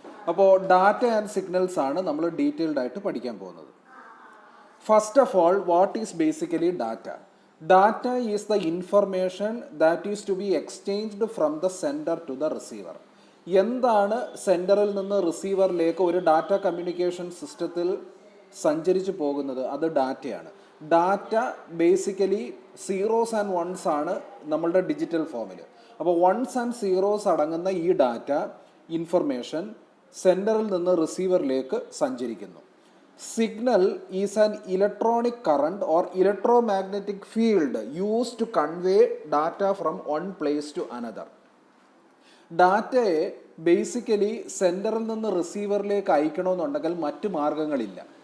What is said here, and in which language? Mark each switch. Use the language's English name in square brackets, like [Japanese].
[Malayalam] അപ്പോൾ data and signals ആണ് നമ്മൾ ഡീറ്റെയിൽഡ് ആയിട്ട് പഠിക്കാൻ പോകുന്നത്. [English] First of all, what is basically data? Data is the information that is to be exchanged from the sender to the receiver. [Malayalam] എന്താണ് സെൻഡറിൽ നിന്ന് റിസീവറിലേക്ക് ഒരു ഡാറ്റ കമ്മ്യൂണിക്കേഷൻ സിസ്റ്റത്തിൽ സഞ്ചരിച്ചു പോകുന്നത്? അത് ഡാറ്റയാണ്. Data basically zeros and once ആണ് നമ്മളുടെ ഡിജിറ്റൽ ഫോമിൽ. അപ്പോൾ വൺസ് ആൻഡ് സീറോസ് അടങ്ങുന്ന ഈ ഡാറ്റ ഇൻഫർമേഷൻ സെൻഡറിൽ നിന്ന് റിസീവറിലേക്ക് സഞ്ചരിക്കുന്നു. [English] Signal is an electronic current or electromagnetic field used to convey data from one place to another. [Malayalam] ഡാറ്റയെ ബേസിക്കലി സെൻഡറിൽ നിന്ന് റിസീവറിലേക്ക് അയക്കണമെന്നുണ്ടെങ്കിൽ മറ്റു മാർഗങ്ങളില്ല.